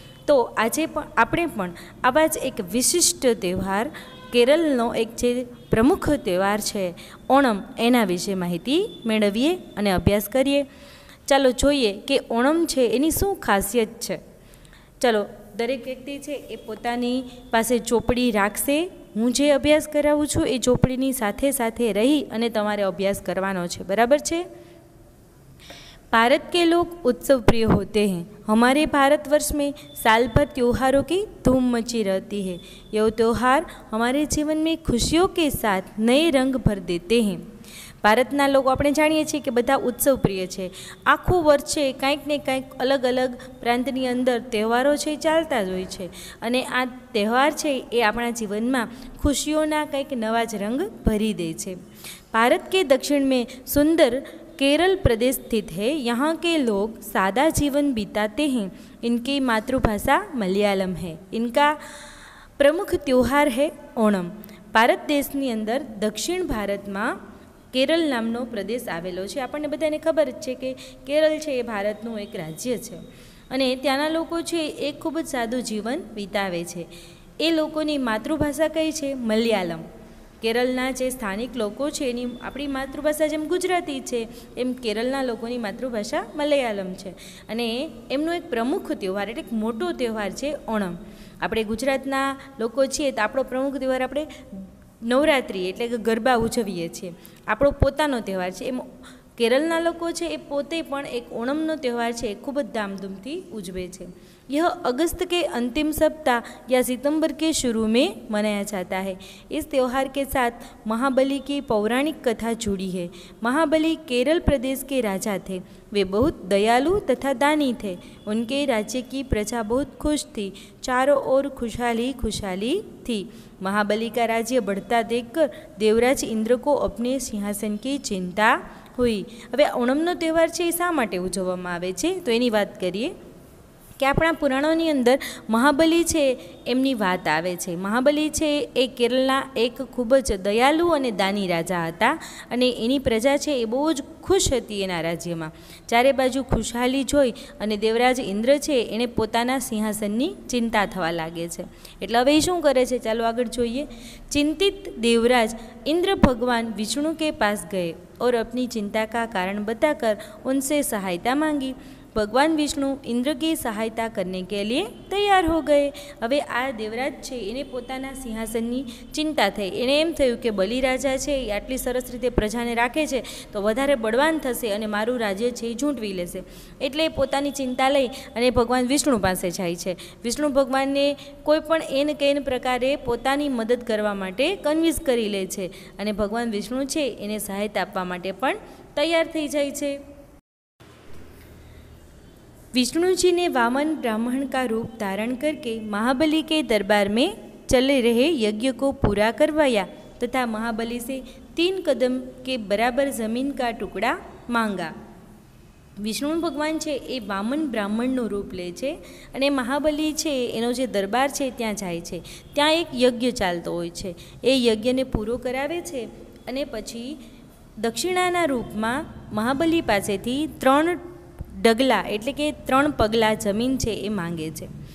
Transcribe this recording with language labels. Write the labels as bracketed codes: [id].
[gu] તો આજે પણ આપણે પણ આવા જ એક વિશિષ્ટ તહેવાર, કેરળનો એક જે પ્રમુખ તહેવાર છે ઓણમ, એના વિશે માહિતી મેળવીએ અને અભ્યાસ કરીએ. ચાલો જોઈએ કે ઓણમ છે એની શું ખાસિયત છે. ચાલો, દરેક વ્યક્તિ છે એ પોતાની પાસે ચોપડી રાખશે. હું જે અભ્યાસ કરાવું છું એ ચોપડીની સાથે સાથે રહી અને તમારે અભ્યાસ કરવાનો છે, બરાબર છે. [hi] भारत के लोग उत्सव प्रिय होते हैं. हमारे भारतवर्ष में साल भर त्योहारों की धूम मची रहती है. यह त्यौहार हमारे जीवन में खुशियों के साथ नए रंग भर देते हैं. [gu] ભારતના લોકો આપણે જાણીએ છીએ કે બધા ઉત્સવ પ્રિય છે. આખું વર્ષ છે કંઈક ને કંઈક અલગ અલગ પ્રાંતની અંદર તહેવારો છે ચાલતા જ હોય છે. અને આ તહેવાર છે એ આપણા જીવનમાં ખુશીઓના કંઈક નવા જ રંગ ભરી દે છે. [hi] ભારત કે दक्षिण में सुंदर केरल प्रदेश स्थित है. यहाँ के लोग सादा जीवन बिताते हैं. इनकी मातृभाषा मलयालम है. इनका प्रमुख त्यौहार है ओणम. [gu] ભારત દેશની અંદર દક્ષિણ ભારતમાં કેરળ નામનો પ્રદેશ આવેલો છે. આપણને બધાને ખબર જ છે કે કેરળ છે એ ભારતનું એક રાજ્ય છે અને ત્યાંના લોકો છે એ ખૂબ જ સાદું જીવન વિતાવે છે. એ લોકોની માતૃભાષા કઈ છે? મલયાલમ. કેરળના જે સ્થાનિક લોકો છે એની આપણી માતૃભાષા જેમ ગુજરાતી છે એમ કેરળના લોકોની માતૃભાષા મલયાલમ છે. અને એમનો એક પ્રમુખ તહેવાર એટલે એક મોટો તહેવાર છે ઓણમ. આપણે ગુજરાતના લોકો છીએ તો આપણો પ્રમુખ તહેવાર આપણે નવરાત્રિ એટલે કે ગરબા ઉજવીએ છીએ, આપણો પોતાનો તહેવાર છે. એમ કેરળના લોકો છે એ પોતે પણ એક ઓણમનો તહેવાર છે એ ખૂબ જ ધામધૂમથી ઉજવે છે. [hi] यह अगस्त के अंतिम सप्ताह या सितंबर के शुरू में मनाया जाता है. इस त्यौहार के साथ महाबली की पौराणिक कथा जुड़ी है. महाबली केरल प्रदेश के राजा थे. वे बहुत दयालु तथा दानी थे. उनके राज्य की प्रजा बहुत खुश थी. चारों ओर खुशहाली खुशहाली थी. महाबली का राज्य बढ़ता देखकर देवराज इंद्र को अपने सिंहासन की चिंता हुई. [gu] હવે ઓણમનો તહેવાર છે એ શા માટે ઉજવવામાં આવે છે તો એની વાત કરીએ કે આપણા પુરાણોની અંદર મહાબલી છે એમની વાત આવે છે. મહાબલી છે એ કેરળના એક ખૂબ જ દયાલુ અને દાની રાજા હતા અને એની પ્રજા છે એ બહુ જ ખુશ હતી એના રાજ્યમાં. ચારે બાજુ ખુશહાલી જોઈ અને દેવરાજ ઇન્દ્ર છે એણે પોતાના સિંહાસનની ચિંતા થવા લાગે છે. એટલે હવે એ શું કરે છે, ચાલો આગળ જોઈએ. [hi] चिंतित देवराज इंद्र भगवान विष्णु के पास गए और अपनी चिंता का कारण बताकर उनसे सहायता मांगी. भगवान विष्णु इंद्र की सहायता करने के लिए तैयार हो गए. [gu] હવે આ દેવરાજ છે એને પોતાના સિંહાસનની ચિંતા થઈ. એને એમ થયું કે બલિરાજા છે એ આટલી સરસ રીતે પ્રજાને રાખે છે તો વધારે બળવાન થશે અને મારું રાજ્ય છે એ ઝૂંટવી લેશે. એટલે પોતાની ચિંતા લઈ અને ભગવાન વિષ્ણુ પાસે જાય છે. વિષ્ણુ ભગવાનને કોઈ પણ એન કેન પ્રકારે પોતાની મદદ કરવા માટે કન્વિન્સ કરી લે છે અને ભગવાન વિષ્ણુ છે એને સહાયતા આપવા માટે પણ તૈયાર થઈ જાય છે. [hi] विष्णु जी ने वामन ब्राह्मण का रूप धारण करके महाबली के दरबार में चले रहे यज्ञ को पूरा करवाया तथा महाबली से 3 कदम के बराबर ज़मीन का टुकड़ा मांगा. [gu] વિષ્ણુ ભગવાન છે એ વામન બ્રાહ્મણનું રૂપ લે છે અને મહાબલી છે એનો જે દરબાર છે ત્યાં જાય છે. ત્યાં એક યજ્ઞ ચાલતો હોય છે. એ યજ્ઞને પૂરો કરાવે છે અને પછી દક્ષિણાના રૂપમાં મહાબલી પાસેથી 3 डगला एटले के 3 पगला जमीन छे ए मांगे छे.